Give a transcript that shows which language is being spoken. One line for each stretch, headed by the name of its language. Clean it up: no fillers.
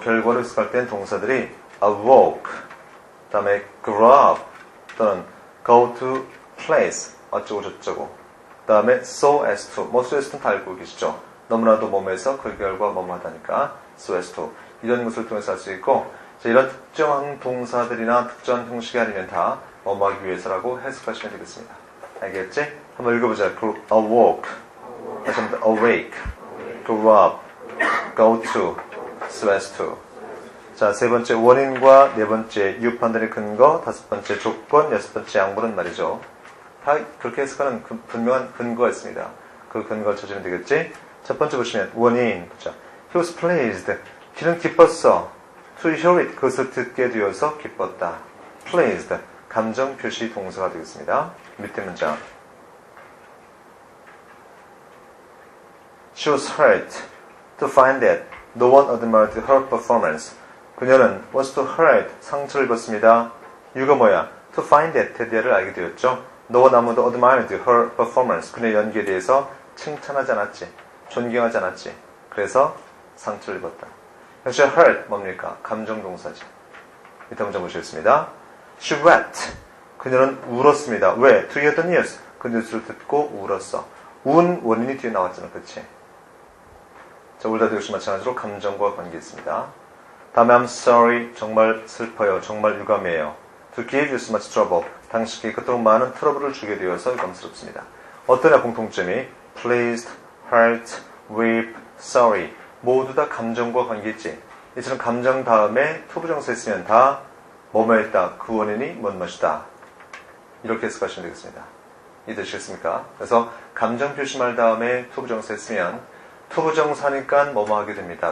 Korean: 결과로 해석할 땐 동사들이 awoke, 그 다음에 grew up, 또는 go to place, 어쩌고 저쩌고, 그 다음에 so as to, 뭐 so as to는 다 알고 계시죠? 너무나도 뭐뭐해서 그 결과 뭐뭐 하다니까 so as to, 이런 것을 통해서 할 수 있고, 자, 이런 특정한 동사들이나 특정한 형식이 아니면 다 뭐뭐 하기 위해서라고 해석하시면 되겠습니다. 알겠지? 한번 읽어보자.
English: awoke,
Korean: 다시 한번
English: awake, grew up, go to, so as to.
Korean: 자, 세 번째 원인과 네 번째 이유 판단의 근거, 다섯 번째 조건, 여섯 번째 양보는 말이죠. 다 그렇게 해석하는 분명한 근거가 있습니다. 그 근거를 찾으면 되겠지? 첫 번째 보시면 원인, 그렇죠?
English: He was pleased.
Korean: 그는 기뻤어.
English: To hear it.
Korean: 그것을 듣게 되어서 기뻤다.
English: Pleased.
Korean: 감정 표시 동사가 되겠습니다. 밑에 문장.
English: She was hurt to find that no one admired her performance.
Korean: 그녀는
English: was to hurt.
Korean: 상처를 입었습니다. 이유가 뭐야?
English: To find that.
Korean: 대대를 알게 되었죠.
English: No one
Korean: 아무도
English: admired her performance.
Korean: 그녀의 연기에 대해서 칭찬하지 않았지. 존경하지 않았지. 그래서 상처를 입었다. 역시 hurt 뭡니까? 감정 동사지. 밑에 문장 보시겠습니다.
English: She wept.
Korean: 그녀는 울었습니다. 왜?
English: To hear the news.
Korean: 그 뉴스를 듣고 울었어. 운 원인이 뒤에 나왔잖아. 그치? 자, 울다도 역시 마찬가지로 감정과 관계 있습니다.
English: 다음에 I'm sorry.
Korean: 정말 슬퍼요. 정말 유감해요.
English: To give you so much trouble.
Korean: 당신에게 그토록 많은 트러블을 주게 되어서 유감스럽습니다. 어떠냐 공통점이 pleased, hurt, weep, sorry. 모두 다 감정과 관계 있지. 이처럼 감정 다음에 투부정사 있으면 다 뭐뭐 했다. 그 원인이 뭔 것이다. 이렇게 해석하시면 되겠습니다. 이해되시겠습니까? 그래서 감정 표시말 다음에 투부정사 있으면 투부정사니까 뭐뭐 하게 됩니다.